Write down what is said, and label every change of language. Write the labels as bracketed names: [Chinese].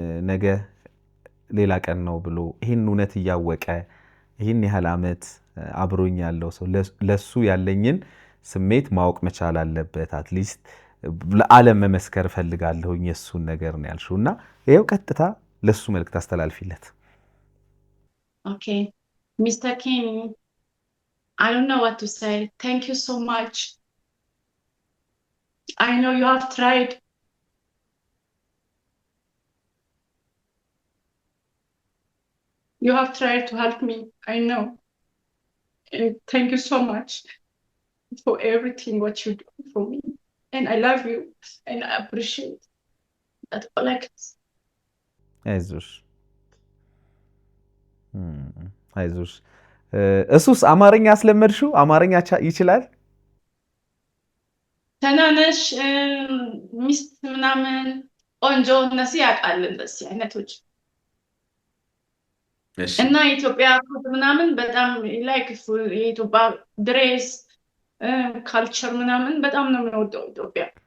[Amharic] ነገ ሌላ ቀን ነው ብሎ ይህን እውነት እያወቀ ይህን ያህል ዓመት አብሮኝ ያለው ሰው ለሱ ያለኝን ስሜት ማወቅ መቻል አለበት። አትሊስት ለዓለም መመስከር እፈልጋለሁኝ የሱን ነገር ነው ያልሽው እና ይሄው ቀጥታ ለሱ መልእክት አስተላልፊለት። [English] ኦኬ ሚስተር ኬኒ I don't know what to say. Thank you so much. I know you have tried. You have tried to help me. I know. And thank you so much for everything what you do for me. And I love you. And I appreciate it. That's all I can say. [Amharic] አይዞሽ አይዞሽ። እሱስ አማርኛ አስለመድሽው? አማርኛ ይችላል? ተናነሽ ሚስት ምናምን ቆንጆ እነሱ ያውቃል እንደዚህ አይነቶች እና ኢትዮጵያ ፉድ ምናምን በጣም ላይክ የኢትዮጵያ ድሬስ ካልቸር ምናምን በጣም ነው የምወደው። ኢትዮጵያ